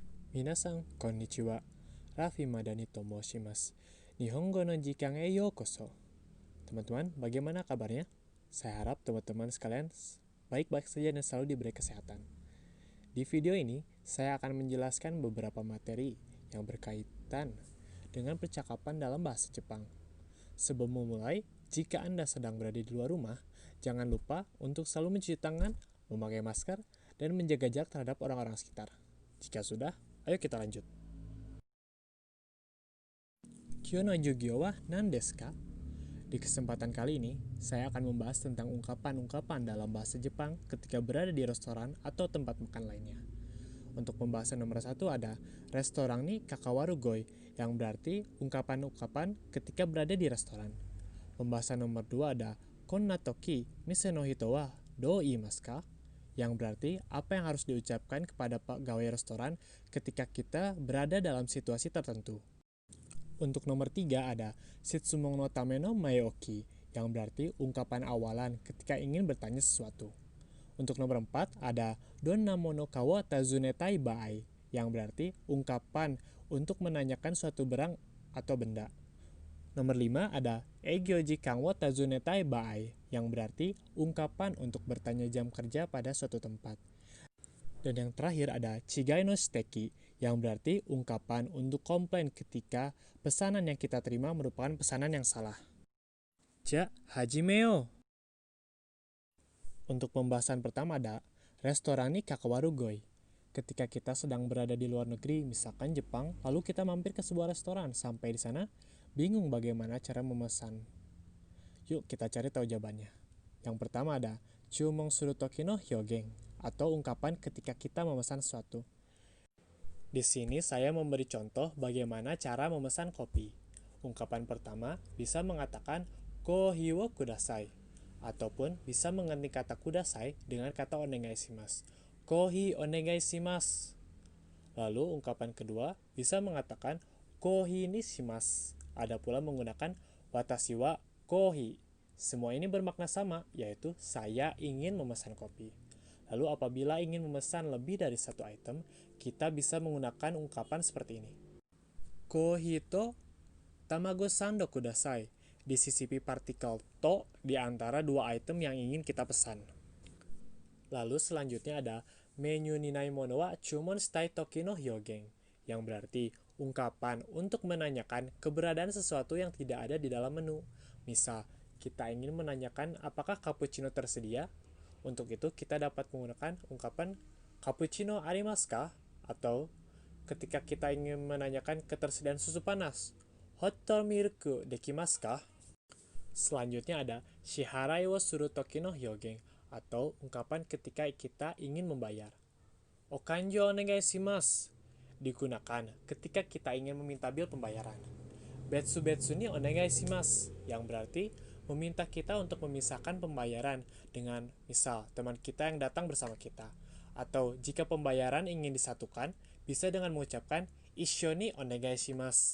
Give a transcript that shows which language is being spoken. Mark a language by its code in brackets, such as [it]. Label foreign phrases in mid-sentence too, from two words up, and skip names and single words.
[ja] 皆さん、こんにちは. Raffi Madani to moshimasu. 日本語の時間へようこそ. [id] Teman-teman, bagaimana kabarnya? Saya harap teman-teman sekalian baik-baik saja dan selalu diberi kesehatan. Di video ini, saya akan menjelaskan beberapa materi yang berkaitan dengan percakapan dalam bahasa Jepang. Sebelum memulai, jika Anda sedang berada di luar rumah, jangan lupa untuk selalu mencuci tangan, memakai masker, dan menjaga jarak terhadap orang-orang sekitar. Jika sudah, ayo kita lanjut. [ja] 今日の授業は何ですか? [id] Di kesempatan kali ini, saya akan membahas tentang ungkapan-ungkapan dalam bahasa Jepang ketika berada di restoran atau tempat makan lainnya. Untuk pembahasan nomor 1 ada [ja] レストランに関わる語彙, [id] yang berarti ungkapan-ungkapan ketika berada di restoran. Pembahasan nomor 2 ada [ja] こんな時店の人はどう言いますか? [id] Yang berarti apa yang harus diucapkan kepada pegawai restoran ketika kita berada dalam situasi tertentu. Untuk nomor 3 ada [ja] 質問のための前置き, [id] yang berarti ungkapan awalan ketika ingin bertanya sesuatu. Untuk nomor 4 ada [ja] どんなものかは尋ねたい場合, [id] yang berarti ungkapan untuk menanyakan suatu barang atau benda. Nomor 5 ada [ja] 営業時間は尋ねたい場合, [id] yang berarti ungkapan untuk bertanya jam kerja pada suatu tempat. Dan yang terakhir ada [ja] 違いの指摘, [id] yang berarti ungkapan untuk komplain ketika pesanan yang kita terima merupakan pesanan yang salah. [ja] じゃ、始めよ! [id] Untuk pembahasan pertama ada [ja] レストランに関わる語彙. [id] Ketika kita sedang berada di luar negeri, misalkan Jepang, lalu kita mampir ke sebuah restoran. Sampai di sana, bingung bagaimana cara memesan. Yuk kita cari tahu jawabannya. Yang pertama ada [ja] 注文する時の表現, [id] atau ungkapan ketika kita memesan sesuatu. Di sini saya memberi contoh bagaimana cara memesan kopi. Ungkapan pertama bisa mengatakan [ja] コーヒーをください, [id] ataupun bisa mengganti kata kudasai dengan kata [ja] お願いします. コーヒーお願いします. [id] Lalu ungkapan kedua bisa mengatakan [ja] コーヒーにします. [id] Ada pula menggunakan [ja] 私はコーヒー. [id] Semua ini bermakna sama, yaitu saya ingin memesan kopi. Lalu apabila ingin memesan lebih dari satu item, kita bisa menggunakan ungkapan seperti ini. [ja] コーヒーと卵サンドください. [id] Disisipi partikel to di antara dua item yang ingin kita pesan. Lalu selanjutnya ada [ja] メニューにないものは注文したい時の表現, [id] yang berarti ungkapan untuk menanyakan keberadaan sesuatu yang tidak ada di dalam menu. Misal, kita ingin menanyakan apakah cappuccino tersedia. Untuk itu kita dapat menggunakan ungkapan [ja] カプチーノありますか? [id] Atau ketika kita ingin menanyakan ketersediaan susu panas, [en] hot milk [ja] できますか? [id] Selanjutnya ada [ja] 支払いをする時の表現, [id] atau ungkapan ketika kita ingin membayar. [ja] お勘定お願いします [id] digunakan ketika kita ingin meminta bil pembayaran. [ja] 別にお願いします, [id] yang berarti meminta kita untuk memisahkan pembayaran dengan misal teman kita yang datang bersama kita. Atau jika pembayaran ingin disatukan, bisa dengan mengucapkan [ja] 一緒にお願いします.